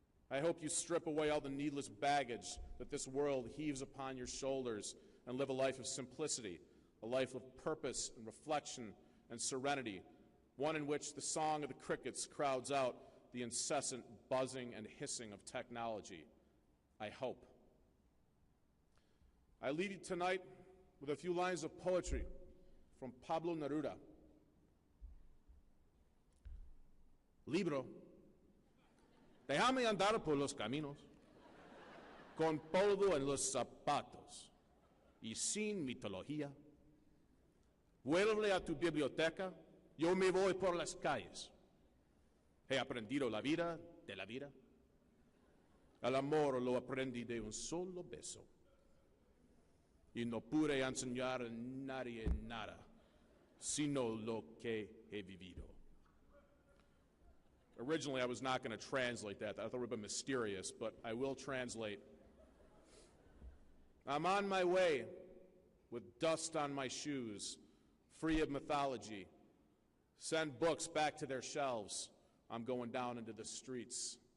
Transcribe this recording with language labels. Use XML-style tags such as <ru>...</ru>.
<en>I hope you strip away all the needless baggage that this world heaves upon your shoulders and live a life of simplicity, a life of purpose and reflection and serenity, one in which the song of the crickets crowds out the incessant buzzing and hissing of technology. I hope. I leave you tonight with a few lines of poetry from Pablo Neruda.</en> <es>Libro, déjame andar por los caminos, con polvo en los zapatos y sin mitología. Vuelve a tu biblioteca, yo me voy por las calles. He aprendido la vida de la vida. El amor lo aprendí de un solo beso. Y no pude enseñar a nadie nada, sino lo que he vivido.</es> <en>Originally, I was not going to translate that. I thought it would have been mysterious, but I will translate. I'm on my way with dust on my shoes, free of mythology. Send books back to their shelves. I'm going down into the streets.</en>